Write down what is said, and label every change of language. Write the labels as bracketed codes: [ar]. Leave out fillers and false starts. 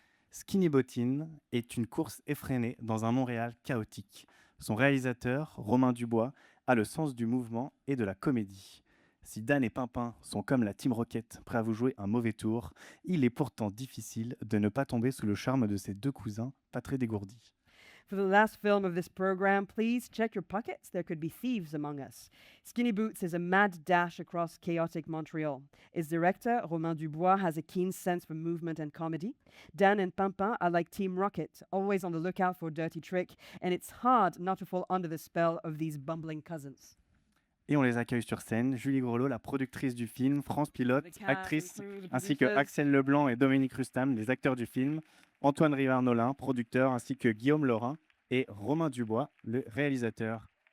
[fr] Skinny Bottine est une course effrénée dans un Montréal chaotique. Son réalisateur, Romain Dubois, a le sens du mouvement et de la comédie. Si Dan et Pimpin sont comme la Team Rocket, prêts à vous jouer un mauvais tour, il est pourtant difficile de ne pas tomber sous le charme de ces 2 cousins pas très dégourdis. [en] For the last film of this program, please check your pockets. There could be thieves among us. Skinny Boots is a mad dash across chaotic Montreal. Its director, Romain Dubois, has a keen sense for movement and comedy. Dan and Pimpin are like Team Rocket, always on the lookout for a dirty trick, and it's hard not to fall under the spell of these bumbling cousins. [fr] Et on les accueille sur scène. Julie Grelot, la productrice du film, France Pilote, actrice, ainsi que Axel Leblanc et Dominique Rustam, les acteurs du film, Antoine Rivard-Nolin, producteur, ainsi que Guillaume Laurin et Romain Dubois, le réalisateur.